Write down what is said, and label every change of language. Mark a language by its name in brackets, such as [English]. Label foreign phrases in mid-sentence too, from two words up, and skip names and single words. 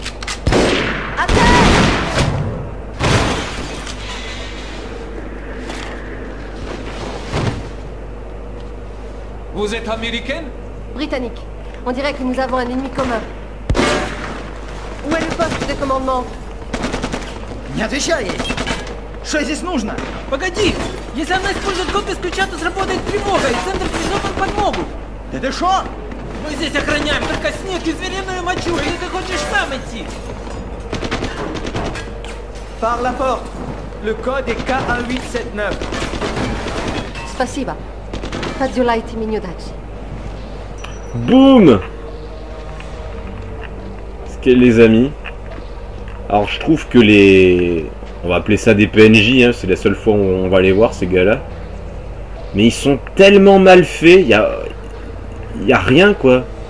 [French] Vous êtes américaine? Britannique. On dirait que nous avons un ennemi commun. Où est le poste de commandement? [Russian] Не отвечай ей! Что здесь нужно? Погоди! Если она использует код без ключа, то сработает тревога, и центр придет нам подмогу! Ты шо? Мы здесь охраняем только снег и звериную мочу, или ты хочешь сам идти? [French] Par la porte. Le code est K1879. [Russian] Спасибо. Позволяйте мне дальше. [French] Boum! qu'elle les a mis. Alors je trouve que les... On va appeler ça des PNJ, hein, c'est la seule fois où on va les voir ces gars-là. Mais ils sont tellement mal faits, il y a rien quoi.